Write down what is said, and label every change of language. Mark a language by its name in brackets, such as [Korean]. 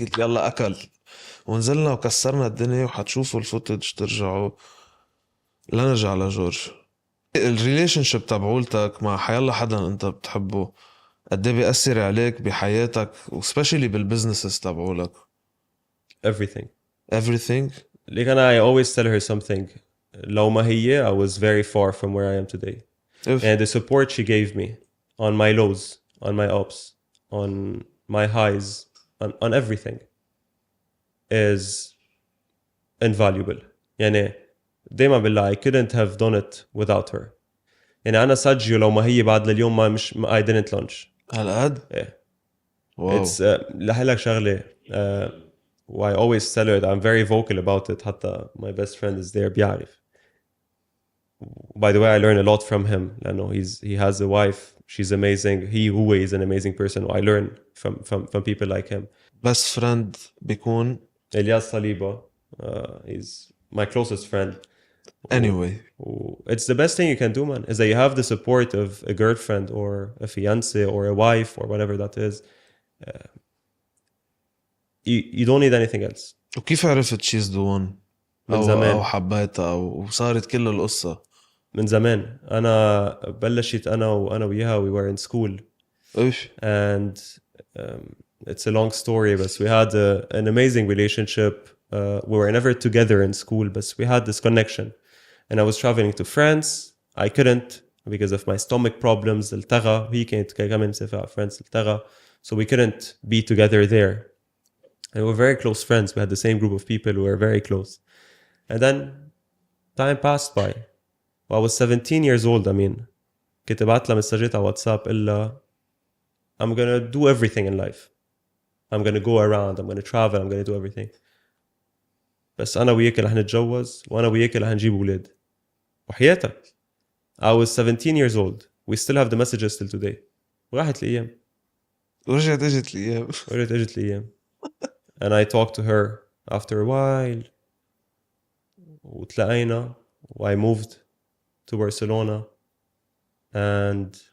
[Arabic] قلت يلا اكل ونزلنا وكسرنا الدنيا وحتشوفوا الفوتج ترجعوا. لنرجع لجورج. الريليشن شيب تبعولتك مع حيالله حدا انت بتحبه قد ايه بيأثر عليك بحياتك وسبيشلي بالبزنسز تبعولك؟ [English] Everything. Like I always tell her something. [Arabic] لو ما هي [English] I was very far from where I am today. And the support she gave me on my lows, on my ups, on my highs, on everything is invaluable. [Arabic] يعني دايما بالله [English] I couldn't have done it without her. [Arabic] يعني أنا ساجيو لو ما هي بعد لليوم ما مش [English] I didn't launch. [Arabic] هالقد؟ [English] Yeah. Wow. It's [Arabic] لحلك شغلة. [English] I always tell her that I'm very vocal about it. [Arabic] حتى [English] my best friend is there [Arabic] بيعرف. [English] By the way, I learn a lot from him. [Arabic] لأنه [English] he has a wife. She's amazing. He is an amazing person. I learn from people like him. Best friend [Arabic] بيكون [English] إلياس صليبة. He's my closest friend. Anyway. It's the best thing you can do, man, is that you have the support of a girlfriend or a fiance or a wife or whatever that is. You don't need anything else. [Arabic] وكيف عرفت [English] she's the one؟ [Arabic] من زمان. أو حبيتها وصارت كل القصة؟ من زمان. أنا بلشت أنا وياها [English] we were in school. [Arabic] إيش؟ [English] And it's a long story, but we had an amazing relationship. We were never together in school, but we had this connection. And I was traveling to France. I couldn't because of my stomach problems. [Arabic] التغى. هي كانت كمان مسافرة France التغى. [English] So we couldn't be together there. And we were very close friends. We had the same group of people who were very close. And then time passed by. I was 17 years old. I mean, [Arabic] كنت بعت لها مساجات على واتساب إلا [English] I'm gonna do everything in life. I'm gonna go around. I'm gonna travel. I'm gonna do everything. [Arabic] بس أنا وياك رح نتجوز وأنا وياك رح نجيب أولاد. وحياتك. [English] I was 17 years old. We still have the messages till today. [Arabic] وراحت الأيام. ورجعت اجت الأيام. ورجعت اجت الأيام. [English] And I talked to her after a while. [Arabic] وتلاقينا. [English] I moved to Barcelona. And